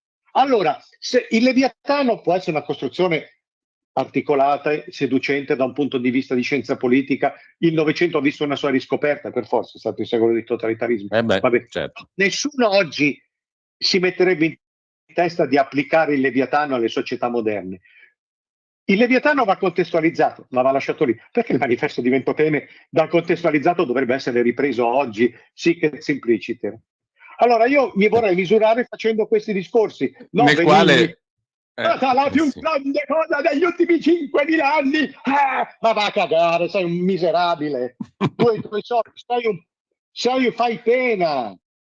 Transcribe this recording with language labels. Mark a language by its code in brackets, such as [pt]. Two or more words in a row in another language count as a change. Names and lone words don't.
[it] Allora, se il Leviatano può essere una costruzione articolata e seducente da un punto di vista di scienza politica, il Novecento ha visto una sua riscoperta, per forza è stato il secolo del totalitarismo. Vabbè, certo. Nessuno oggi si metterebbe in testa di applicare il Leviatano alle società moderne. Il Leviatano va contestualizzato, ma va lasciato lì. Perché il manifesto di Ventotene dal contestualizzato dovrebbe essere ripreso oggi, [la] sic et simpliciter? [it] Allora io mi vorrei misurare facendo questi discorsi. No, nel quale... la più grande cosa degli ultimi 5.000 anni! Ma va a cagare, sei un miserabile. Tu e i tuoi soldi, fai pena.